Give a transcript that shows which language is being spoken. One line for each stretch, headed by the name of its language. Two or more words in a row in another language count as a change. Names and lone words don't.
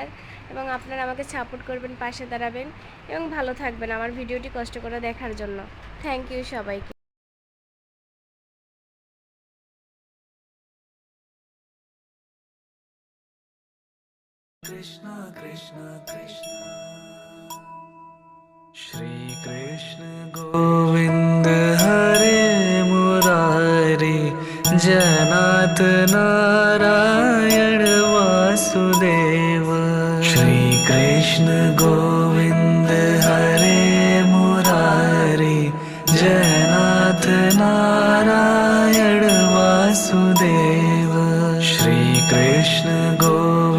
Bangla: এবং আপনারা আমাকে সাপোর্ট করবেন, পাশে দাঁড়াবেন এবং ভালো থাকবেন আমার ভিডিওটি কষ্ট করে দেখার জন্য।
English: thank you
Bangla: সবাইকে।
Hindi: कृष्ण कृष्ण कृष्ण श्री कृष्ण गोविंद हरे मुरारी जनाथ नारायण वासुदेव श्री कृष्ण गोविंद हरे मुरारी जनाथ नारायण वासुदेव श्री कृष्ण